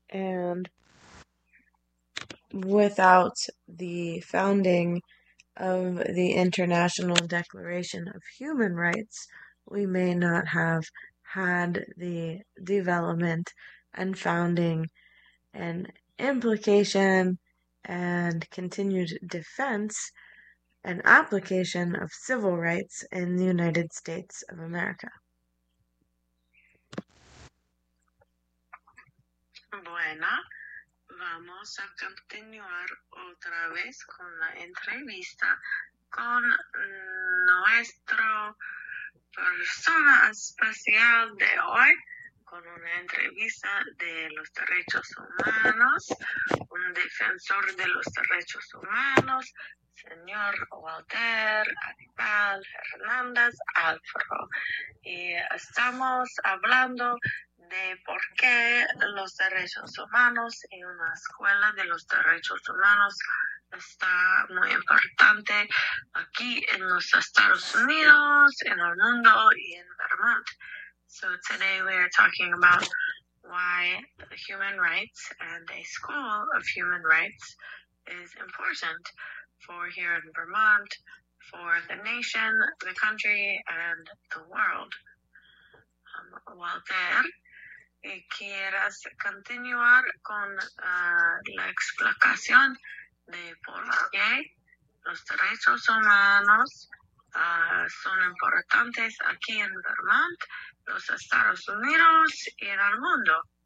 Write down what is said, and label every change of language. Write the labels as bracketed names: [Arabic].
[English] And without the founding of the International Declaration of Human Rights, we may not have had the development and founding and implication and continued defense and application of civil rights in the United States of America. [Spanish] Bueno, vamos a continuar otra vez con la entrevista con nuestra persona especial de hoy, con una entrevista de los derechos humanos, un defensor de los derechos humanos, señor Walter Aníbal Hernández Alfaro. Y estamos hablando de por qué los derechos humanos y una escuela de los derechos humanos está muy importante aquí en los Estados Unidos, en el mundo y en Vermont. [English] So today we are talking about why human rights and a school of human rights is important for here in Vermont, for the nation, the country, and the world. [Spanish] Walter, ¿y quieras continuar con la explicación de por qué los derechos humanos son importantes aquí en Vermont, los Estados Unidos y en el mundo?